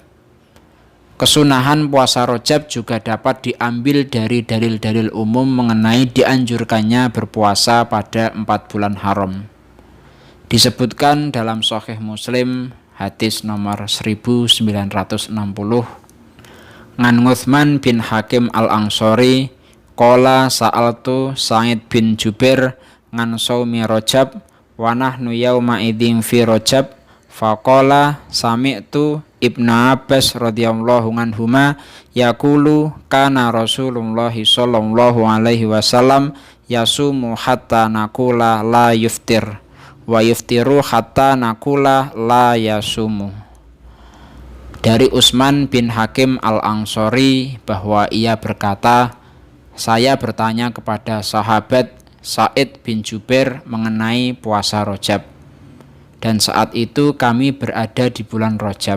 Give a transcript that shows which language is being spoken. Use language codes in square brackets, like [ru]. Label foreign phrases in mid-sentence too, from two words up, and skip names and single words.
[id] Kesunahan puasa Rajab juga dapat diambil dari dalil-dalil umum mengenai dianjurkannya berpuasa pada 4 bulan haram. Disebutkan dalam Sahih Muslim hadis nomor 1960, [ar] عن عثمان بن حكيم الأنصاري قال سألت سعيد بن جبير عن صوم رجب ونحن يومئذ في رجب فقال سمعت ابن عباس رضي الله عنهما يقول كان رسول الله صلى الله عليه وسلم يصوم حتى نقول لا يفطر ويفطر حتى نقول لا يصوم. [id] Dari Utsman bin Hakim al-Ansori bahwa ia berkata, saya bertanya kepada sahabat Sa'id bin Jubair mengenai puasa Rajab, dan saat itu kami berada di bulan Rajab.